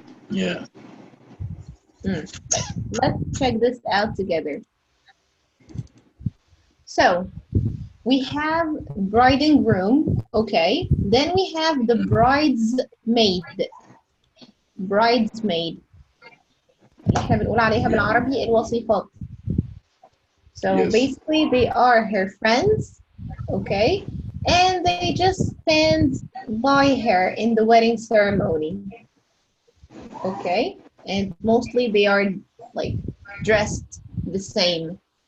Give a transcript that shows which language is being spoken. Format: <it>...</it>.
<en>Yeah. Let's check this out together. So we have bride and groom, okay. Then we have the bridesmaid. Bridesmaid.</en> <ar>احنا بنقول عليها بالعربي الوصيفات.</ar> <en>So Yes. basically they are her friends, okay, and they just stand by her in the wedding ceremony, okay, and mostly they are like dressed the same.</en>